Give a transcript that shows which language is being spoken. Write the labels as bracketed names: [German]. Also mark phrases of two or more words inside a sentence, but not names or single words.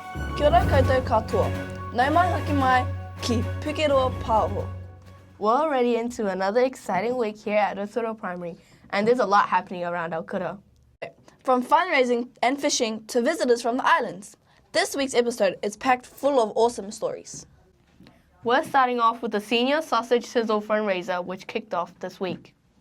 [Māori] Kia ora koutou katoa. Nau mai hoki mai ki Pukeroa Pāoho. [English] We're already into another exciting week here at Rotorua Primary, and there's a lot happening around our kura. From fundraising and fishing to visitors from the islands, this week's episode is packed full of awesome stories. We're starting off with the Senior Sausage Sizzle fundraiser, which kicked off this week.